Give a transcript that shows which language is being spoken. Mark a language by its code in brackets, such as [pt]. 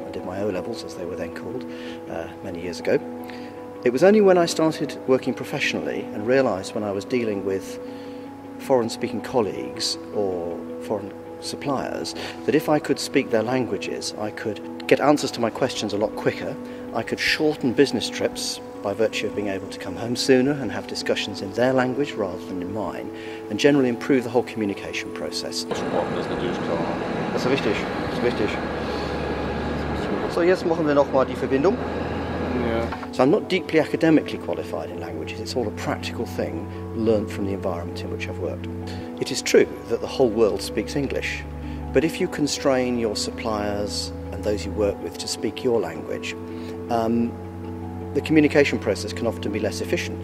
[en] I did my O-levels, as they were then called, many years ago. It was only when I started working professionally and realised when I was dealing with foreign-speaking colleagues or foreign suppliers that if I could speak their languages, I could get answers to my questions a lot quicker. I could shorten business trips by virtue of being able to come home sooner and have discussions in their language rather than in mine, and generally improve the whole communication process. [de] Das ist wichtig, das ist wichtig. So, jetzt machen wir nochmal die Verbindung. [en] So I'm not deeply academically qualified in languages, it's all a practical thing learnt from the environment in which I've worked. It is true that the whole world speaks English, but if you constrain your suppliers and those you work with to speak your language, the communication process can often be less efficient.